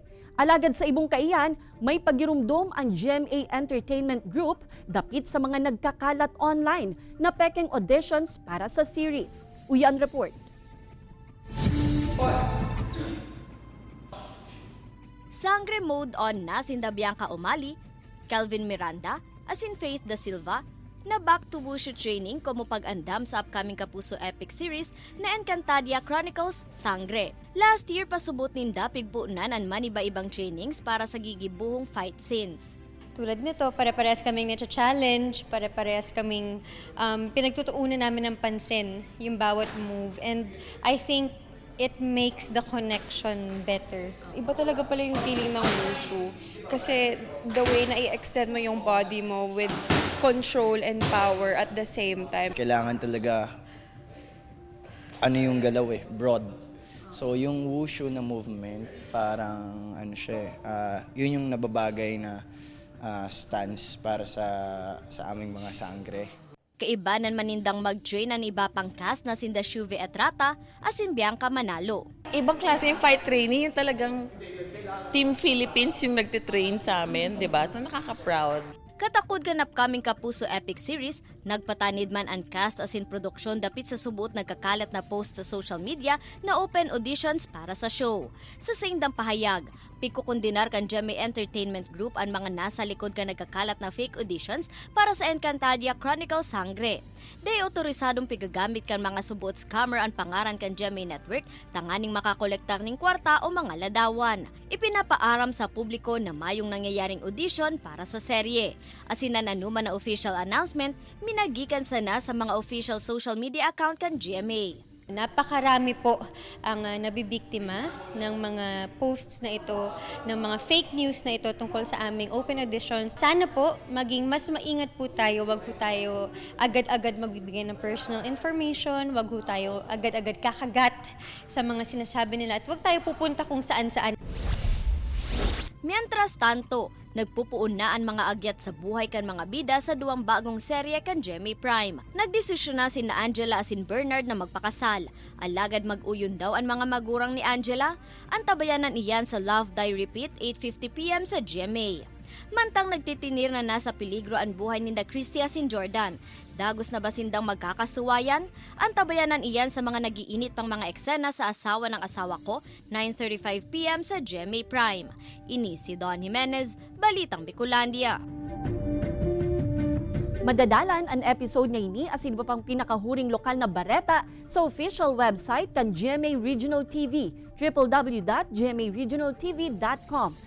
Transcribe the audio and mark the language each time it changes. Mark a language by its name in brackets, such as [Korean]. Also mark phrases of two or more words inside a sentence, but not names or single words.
[Bikol] Alagad sa ibong kaiyan, may pagirumdom ang GMA Entertainment Group dapit sa mga nagkakalat online na pekeng auditions para sa series. Uyan Report. Sangre mode on na sinda Bianca Umali, Kelvin Miranda, asin Faith Da Silva, na [English] back to wushu training [Bikol] como pag-andam sa upcoming Kapuso Epic Series na Encantadia Chronicles Sangre. [English] Last year, [Bikol] pasubot ninda pigbuunan ang maniba-ibang trainings para sa gigibuhong fight scenes. [Filipino] Tulad nito, pare-parehas kaming na-challenge, pare-parehas kaming pinagtutuunan namin ng pansin yung bawat move. [English] And I think it makes the connection better. [Filipino] Iba talaga pala yung feeling ng wushu. Kasi [English] the way [Filipino] na i-extend mo yung body mo [English] with control and power at the same time. [Filipino] Kailangan talaga, yung galaw broad. So yung wushu na movement, parang yun yung nababagay na stance para sa aming mga sangre. [Bikol] Kaibanan manindang mag-train ang iba pang cast na sinda Shuve Etrata asin Bianca Manalo. [Filipino] Ibang klase yung [English] fight training, [Filipino] yung talagang Team Philippines yung nagtitrain sa amin, di ba? So nakaka-proud. [Bikol] Katakod ganap kaming Kapuso Epic Series, nagpatanid man ang cast asin produksyon dapit sa subot nagkakalat na post sa [English] social media [Bikol] na [English] open auditions [Bikol] para sa show. Sa saindang pahayag, pikukundinar kan GMA Entertainment Group ang mga nasa likod ka nagkakalat na [English] fake auditions [Bikol] para sa Encantadia Chronicles Sangre. Day otorisadong pigagamit kan mga subot scammer ang pangaran kan GMA Network tanganing makakolektar ning kwarta o mga ladawan. Ipinapaaram sa publiko na mayong nangyayaring audition para sa serye. Asin na nanuman na [English] official announcement, [Bikol] minagikan sana sa mga [English] official social media account [Bikol] kan GMA. [Filipino] Napakarami po ang nabibiktima ng mga posts na ito, ng mga fake news na ito tungkol sa aming [English] open auditions. [Filipino] Sana po maging mas maingat po tayo, wag po tayo agad-agad magbibigay ng [English] personal information, [Filipino] wag po tayo agad-agad kakagat sa mga sinasabi nila at wag tayo pupunta kung saan-saan. [Spanish] Mientras tanto, [Bikol] nagpupuon na ang mga agyat sa buhay kan mga bida sa duwang bagong serye kan GMA Prime. Nagdesisyon na sina Angela asin Bernard na magpakasal. Alagad mag-uyon daw ang mga magurang ni Angela. Antabayanan iyan sa Love Die Repeat 8:50 PM sa GMA. Mantang nagtitinir na nasa peligro ang buhay ni Christy asin Jordan. Dagos na ba sindang magkakasuwayan? Antabayanan iyan sa mga nagiinit pang mga eksena sa Asawa ng Asawa Ko, 9:35 PM sa GMA Prime. Ini si Don Jimenez, Balitang Bicolandia. Madadalan ang episode na ini asin iba pang pinakahuring lokal na bareta sa [English] official website [Bikol] kan GMA Regional TV, www.gmaregionaltv.com.